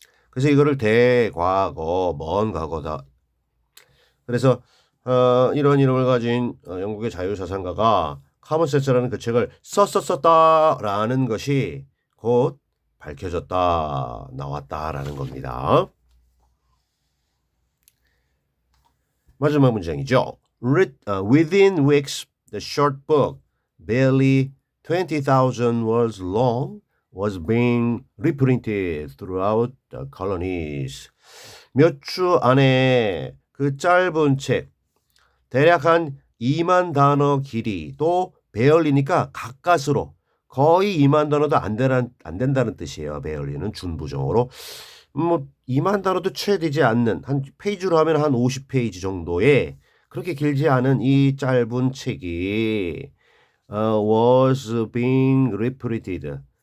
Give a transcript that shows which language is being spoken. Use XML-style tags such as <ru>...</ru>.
<ko>그래서 이거를 대과거, 먼 과거다. 그래서 이런 이름을 가진 영국의 자유사상가가 카먼센스라는 그 책을 썼다라는 것이 곧 밝혀졌다, 나왔다라는 겁니다. 마지막 문장이죠.</ko> <en>Within weeks, the short book barely 20,000 words long was being reprinted throughout the colonies.</en> <ko>몇 주 안에 그 짧은 책 대략 한 2만 단어 길이 또 베얼리니까 가까스로 거의 2만 단어도 안 된다는 뜻이에요. 베얼리는 준부정어로. 2만 단어도 채 되지 않는 한 페이지로 하면 한 50페이지 정도의 그렇게 길지 않은 이 짧은 책이</ko> <en>was being reprinted.</en>